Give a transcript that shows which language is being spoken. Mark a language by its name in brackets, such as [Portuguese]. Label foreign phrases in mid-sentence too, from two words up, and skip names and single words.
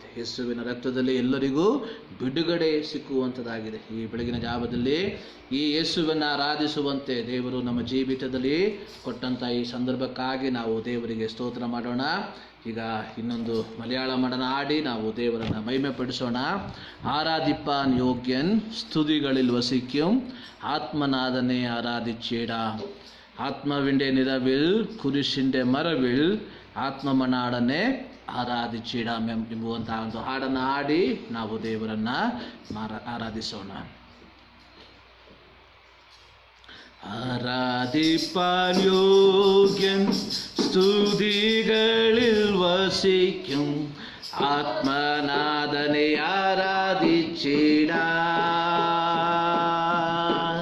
[Kannada] ಯೇಸುವಿನ ರಕ್ತದಲ್ಲಿ ಎಲ್ಲರಿಗೂ ಬಿಡುಗಡೆ ಸಿಕ್ಕುವಂಥದ್ದಾಗಿದೆ. ಈ ಬೆಳಗಿನ ಜಾವದಲ್ಲಿ ಈ ಯೇಸುವನ್ನು ಆರಾಧಿಸುವಂತೆ ದೇವರು ನಮ್ಮ ಜೀವಿತದಲ್ಲಿ ಕೊಟ್ಟಂಥ ಈ ಸಂದರ್ಭಕ್ಕಾಗಿ ನಾವು ದೇವರಿಗೆ ಸ್ತೋತ್ರ ಮಾಡೋಣ. ಈಗ ಇನ್ನೊಂದು ಮಲಯಾಳ ಮಡನ ಹಾಡಿ ನಾವು ದೇವರನ್ನು ಮಹಿಮೆ ಪಡಿಸೋಣ. [Malayalam] ആരാധിപ്പാൻ യോഗ്യൻ സ്തുതികളിൽ വസിക്കും ആത്മനാഥനെ ആരാധിച്ചിടാ. ആത്മാവിൻ്റെ നിറവിൽ കുരിശിൻ്റെ മറവിൽ ആത്മനാഥനെ ആരാധിച്ചിടാം [Kannada] ಎಂಬುವಂತಹ ಒಂದು ಹಾಡನ್ನು ಹಾಡಿ ನಾವು ದೇವರನ್ನ ಆರಾಧಿಸೋಣ. [Malayalam] ആരാധിപ്പാൻ യോഗ്യൻ സ്തുതികളിൽ വസിക്കും ആത്മനാഥനെ ആരാധിച്ചിടാം.